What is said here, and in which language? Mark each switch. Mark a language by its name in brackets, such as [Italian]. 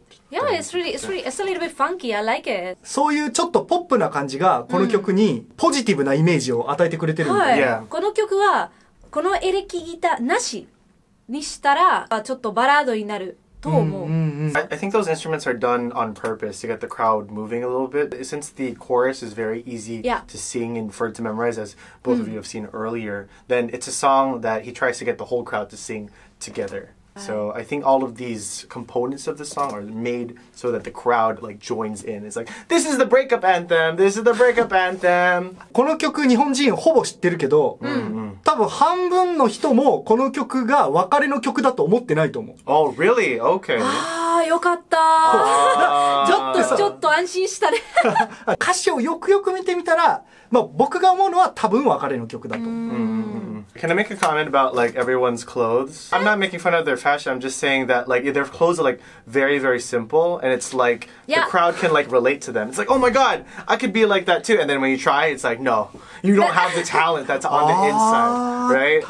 [English] Yeah, it's a little bit funky. I like it. [Japanese] そういうちょっとポップな感じがこの曲にポジティブなイメージを与えてくれてるんだよね。この曲はこのエレキギターなしにしたらちょっとバラードになると思う。 [English] I think those instruments are done on purpose to get the crowd moving a little bit. Since the chorus is very easy to sing and for it to memorize, as both of you have seen earlier, then it's a song that he tries to get the whole crowd to sing together. So I think all of these components of the song are made so that the crowd like joins in. It's like, this is the breakup anthem. This is the breakup anthem. [Japanese] この曲日本人ほぼ知ってるけど、多分半分の人もこの曲が別れの曲だと思ってないと思う。 [English] Oh, really? Okay. [Japanese] ああ、よかった。ちょっと安心したね。歌詞をよくよく見てみたら、まあ僕が思うのは多分別れの曲だと。 [English] Can I make a comment about like everyone's clothes? I'm not making fun of their fashion. I'm just saying that like their clothes are like very, very simple, and it's like the crowd can like relate to them. It's like, oh my god, I could be like that too. And then when you try, it's like, no, you don't have the talent that's on the inside, right?